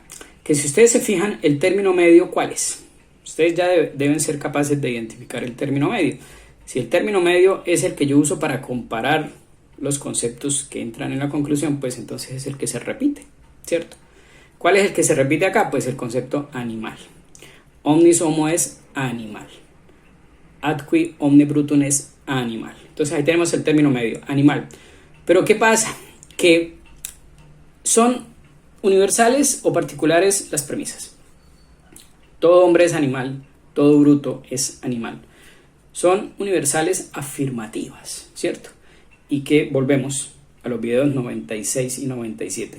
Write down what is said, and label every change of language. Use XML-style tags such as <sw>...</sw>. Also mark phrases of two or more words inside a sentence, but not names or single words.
<es>Que si ustedes se fijan, el término medio, ¿cuál es? Ustedes ya deben ser capaces de identificar el término medio. Si el término medio es el que yo uso para comparar los conceptos que entran en la conclusión, pues entonces es el que se repite, ¿cierto? ¿Cuál es el que se repite acá? Pues el concepto animal.</es> <la>Omnis homo es animal. Ad qui omne brutum es animal.</la> <es>Entonces ahí tenemos el término medio, animal. Pero ¿qué pasa? Que son universales o particulares las premisas. Todo hombre es animal, todo bruto es animal. Son universales afirmativas, ¿cierto? y que volvemos a los videos 96 y 97.</es>